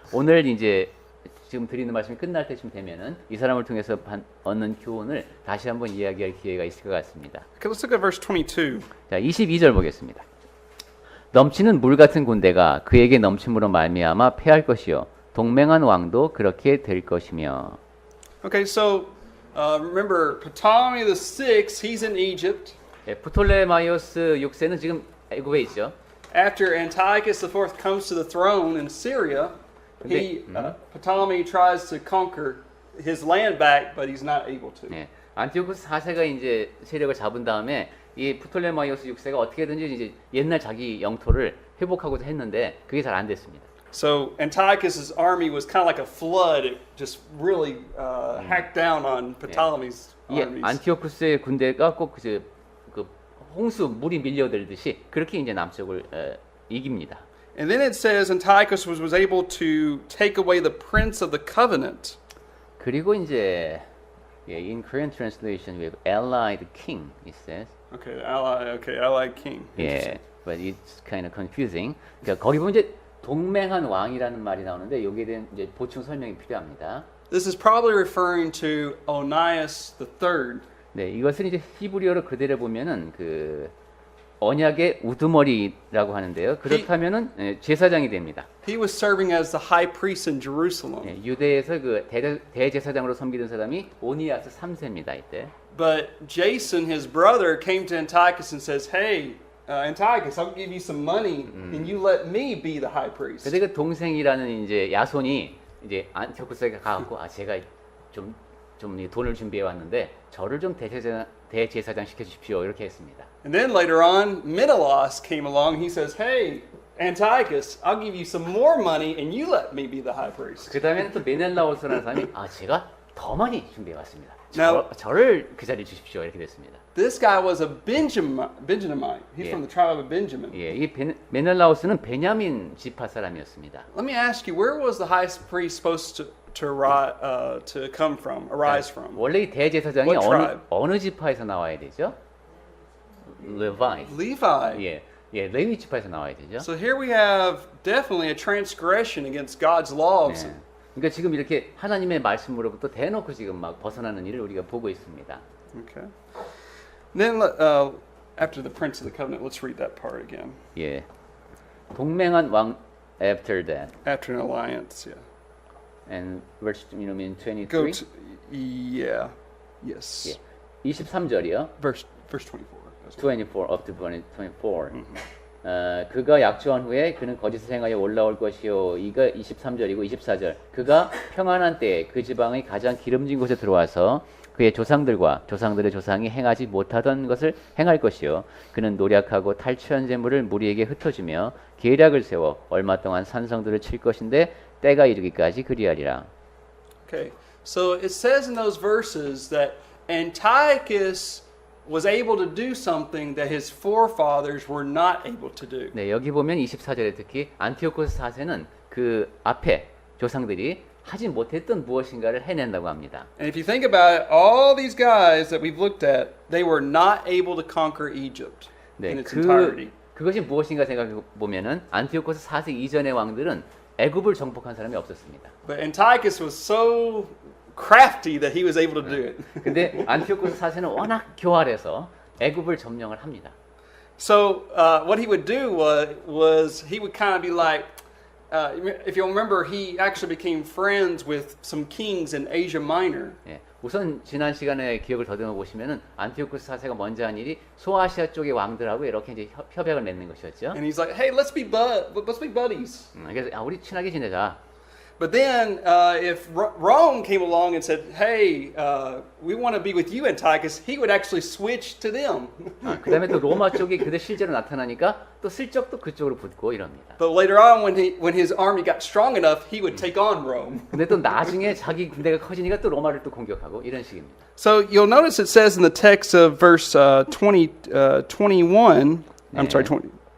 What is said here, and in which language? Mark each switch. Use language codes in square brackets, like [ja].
[ko] 오늘 이제 지금 드리는 말씀이 끝날 때쯤 되면은 이 사람을 통해서 얻는 교훈을 다시 한번 이야기할 기회가 있을 것 같습니다. [en] Okay, let's look at verse 22. [ko] 자, 22절 보겠습니다. 넘치는 물 같은 군대가 그에게 넘침으로 말미암아 패할 것이요 동맹한 왕도 그렇게 될 것이며. [en] Okay, so remember Ptolemy VI, he's in Egypt. [ko] 예, 프톨레마이오스 6세는 지금 애굽에 있죠. [en] After Antiochus IV comes to the throne in Syria, Ptolemy tries to conquer his land back, but he's not able to. [ko] 네, 안티오코스 4세가 이제 세력을 잡은 다음에 이 프톨레마이오스 6세가 어떻게든지 이제 옛날 자기 영토를 회복하고자 했는데 그게 잘 안 됐습니다. [en] So Antiochus's army was kind of like a flood. It just really hacked down on Ptolemy's [ko] 이 [en] armies. [ko] 안티오코스의 군대가 꼭 그 홍수 물이 밀려들듯이 그렇게 이제 남쪽을 이깁니다. [en] And then it says Antiochus was able to take away the prince of the covenant. [ko] 그리고 이제 [en] in Korean translation we have allied king it says. Allied king. 예, but it's kind of confusing. [ko] 그러니까 거기 보면 이제 동맹한 왕이라는 말이 나오는데 여기에 대한 이제 보충 설명이 필요합니다. [en] This is probably referring to Onias III. [ko] 네, 이것은 이제 히브리어로 그대로 보면은 그 언약의 우두머리라고 하는데요. 그렇다면은 제사장이 됩니다. [en] He was serving as the high priest in Jerusalem. [ko] 예, 유대에서 그 대제사장으로 섬기던 사람이 오니아스 3세입니다. 이때. [en] But Jason, his brother, came to Antiochus and says, "Hey, Antiochus, I'll give you some money, and you let me be the high priest." [ko] 근데 그 동생이라는 이제 야손이 이제 안티오코스에게 가갖고 제가 좀 돈을 준비해 왔는데 저를 좀 대제사장 시켜주십시오. 이렇게 했습니다. [en] And then later on, Menelaus came along. He says, "Hey, Antiochus, I'll give you some more money, and you let me be the high priest." [ko] 그 다음에는 또 메넬라오스라는 사람이 제가 더 많이 준비해왔습니다. [en] Now- [ko] 저를 그 자리에 주십시오. 이렇게 됐습니다. [en] This guy was a Benjaminite. He's Yeah. from the tribe of Benjamin. [ko] 예, 이 메넬라오스는 베냐민 지파 사람이었습니다. [en] Let me ask you, where was the high priest supposed to come from, arise from? [ko] 원래 이 대제사장이 [en] What tribe? [ko] 어느 지파에서 나와야 되죠? 레바이. [en] Levi. [ko] 예, 레위 지파에서 나와야 되죠. [en] So here we have definitely a transgression against God's laws. [ko] 네. 그러니까 지금 이렇게 하나님의 말씀으로부터 대놓고 지금 막 벗어나는 일을 우리가 보고 있습니다. [en] Okay. Then after the prince of the covenant, let's read that part again. [ko] 예, 동맹한 왕 [en] after that After an alliance, yeah. and verse in 23. Go to yeah, yes. [ko] 예, 23절이요. [en] Verse 24. 24 up to 24. [ko] 그가 약조한 후에 그는 거짓을 행하여 올라올 것이요. 이가 23절이고 24절. 그가 평안한 때에 그 지방의 가장 기름진 곳에 들어와서 그의 조상들과 조상들의 조상이 행하지 못하던 것을 행할 것이요. 그는 노력하고 탈취한 재물을 무리에게 흩어주며 계략을 세워 얼마 동안 산성들을 칠 것인데 때가 이르기까지 그리하리라. [en] Okay. So it says in those verses that Antiochus was able to do something that his forefathers were not able to do. [ko] 네, 여기 보면 24절에 특히 안티오코스 4세는 그 앞에 조상들이 하지 못했던 무엇인가를 해낸다고 합니다. [en] And if you think about it, all these guys that we've looked at, they were not able to conquer Egypt in [ko] 네, [en] its entirety. [ko] 그것이 무엇인가 생각해 보면은 안티오코스 4세 이전의 왕들은 애굽을 정복한 사람이 없었습니다. [en] But Antiochus was so crafty that he was able to do it. [ko] 근데 안티오코스 4세는 워낙 교활해서 애굽을 점령을 합니다. [en] So what he would do was he would kind of be like, if you'll remember, he actually became friends with some kings in Asia Minor. [ko] 예, 우선 지난 시간에 기억을 더듬어 보시면은 안티오코스 4세가 먼저 한 일이 소아시아 쪽의 왕들하고 이렇게 이제 협약을 맺는 것이었죠. [en] And he's like, hey, let's be buddies. [ko] 그래서 우리 친하게 지내자. [en] But then if Rome came along and said, hey, we want to be with you, Antiochus, he would actually switch to them. [ko] 그다음에 또 로마 쪽이 그대 실제로 나타나니까 또 슬쩍 또 그쪽으로 붙고 이럽니다. [en] But later on, when his army got strong enough, he would take on Rome. [ko] 근데 또 나중에 자기 군대가 커지니까 또 로마를 또 공격하고 이런 식입니다. [en] So you'll notice it says in the text of verse 21, I'm sorry, 23.